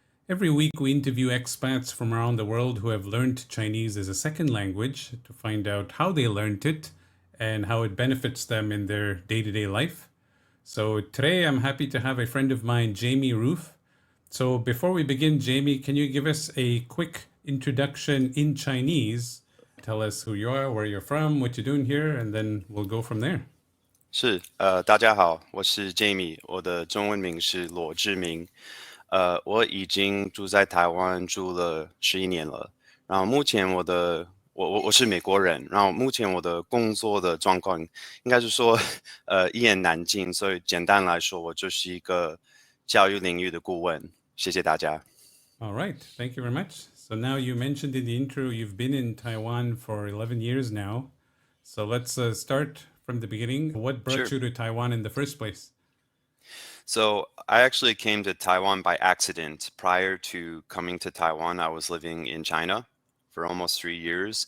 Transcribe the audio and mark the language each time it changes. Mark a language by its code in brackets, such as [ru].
[en] Every week we interview expats from around the world who have learned Chinese as a second language to find out how they learned it and how it benefits them in their day-to-day life. So today I'm happy to have a friend of mine, Jamie Rufe. So before we begin, Jamie, can you give us a quick introduction in Chinese? Tell us who you are, where you're from, what you're doing here, and then we'll go from there. [zh] 大家好，我是 Jamie， 我的中文名是罗志明。我已经住在台湾住了11年了。然后目前我是美国人，然后目前我的工作的状况应该是说一言难尽，所以简单来说，我就是一个教育领域的顾问。谢谢大家。 [en] All right, thank you very much. So now you mentioned in the intro you've been in Taiwan for 11 years now. So let's start from the beginning. What brought you to Taiwan in the first place? So I actually came to Taiwan by accident. Prior to coming to Taiwan, I was living in China for almost 3 years.